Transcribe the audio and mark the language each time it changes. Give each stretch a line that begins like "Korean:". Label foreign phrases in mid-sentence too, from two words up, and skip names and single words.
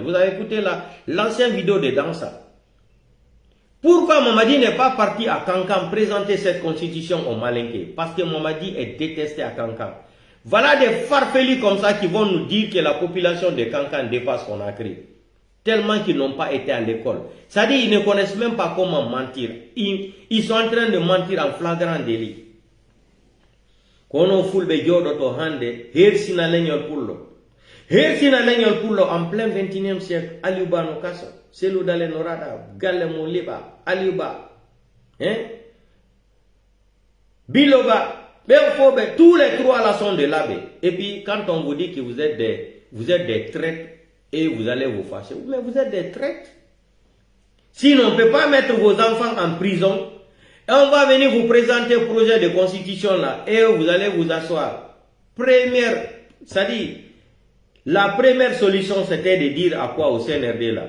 French: Vous avez écouté l'ancienne vidéo de Dansa. Pourquoi Mamadi n'est pas parti à Kankan présenter cette constitution au Malinké? Parce que Mamadi est détesté à Kankan. Voilà des farfelus comme ça qui vont nous dire que la population de Kankan dépasse Conakry. Tellement qu'ils n'ont pas été à l'école. C'est-à-dire qu'ils ne connaissent même pas comment mentir. Ils sont en train de mentir en flagrant délit.
Fula: Kono fulbe jodo to hande, hersina leñol pullo. Hersina leñol pullo
French: en plein 21e siècle,
Fula: Aliou Ba no kaso. Cellou Dalein no rada, galle mo liba, Aliou Ba. Biloba,
French: Mais il faut, tous les trois là sont de l'abbé. Et puis, quand on vous dit que vous êtes des traîtres et vous allez vous fâcher, mais vous êtes des traîtres. Sinon, on ne peut pas mettre vos enfants en prison. Et on va venir vous présenter le projet de constitution là. Et vous allez vous asseoir. Première, c'est-à-dire, la première solution c'était de dire à quoi au CNRD là?